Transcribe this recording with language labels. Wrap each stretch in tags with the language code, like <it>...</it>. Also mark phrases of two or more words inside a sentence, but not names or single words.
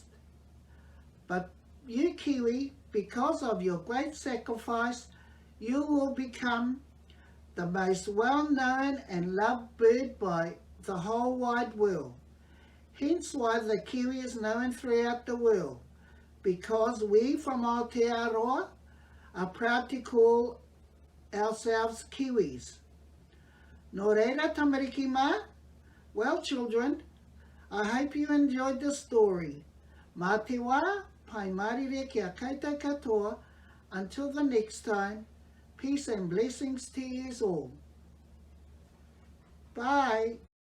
<en>But you, Kiwi, because of your great sacrifice, you will become the most well-known and loved bird by the whole wide world. Hence why the Kiwi is known throughout the world, because we from Aotearoa are proud to call ourselves Kiwis.</en> <mi>Nō reira, tamariki mā?</mi> <en>Well, children, I hope you enjoyed the story.</en> <mi>Mā te wā, pai marire kia koutou katoa.</mi> <en>Until the next time, peace and blessings to you all. Bye.</en>